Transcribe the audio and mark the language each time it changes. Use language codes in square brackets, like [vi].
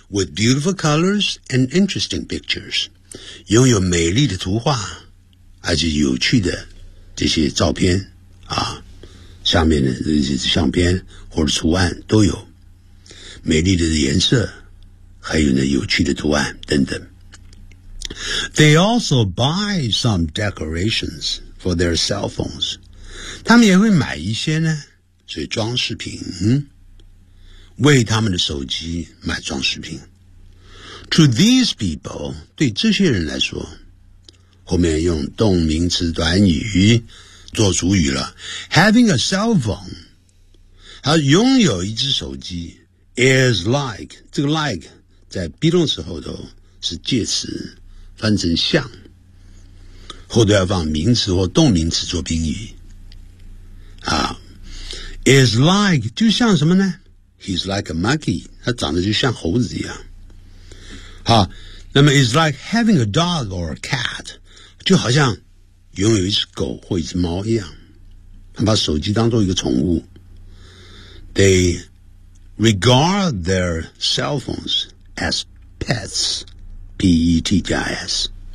[en] With beautiful colors and interesting pictures， [zh] 拥有美丽的图画，而且有趣的这些照片啊，下面的这些相片或者图案都有美丽的颜色，还有呢有趣的图案等等。 [en] They also buy some decorations for their cell phones， [zh] 他们也会买一些呢，所以装饰品，为他们的手机买装饰品。 [en] To these people, [zh] 对这些人来说，后面用动名词短语做主语了， [en] having a cell phone, [zh] 他拥有一只手机 [en] is like, [zh] 这个 like 在 be 动词后头是介词，翻成像，后头要放名词或动名词做宾语。 [en] Is like, [zh] 就像什么呢？ [en] He's like a monkey, [zh] 他长得就像猴子一样。那么 [en] is like having a dog or a cat, [zh] 就好像拥有一只狗或一只猫一样。他把手机当作一个宠物。 [en] They regard their cell phones as pets, P-E-T-S.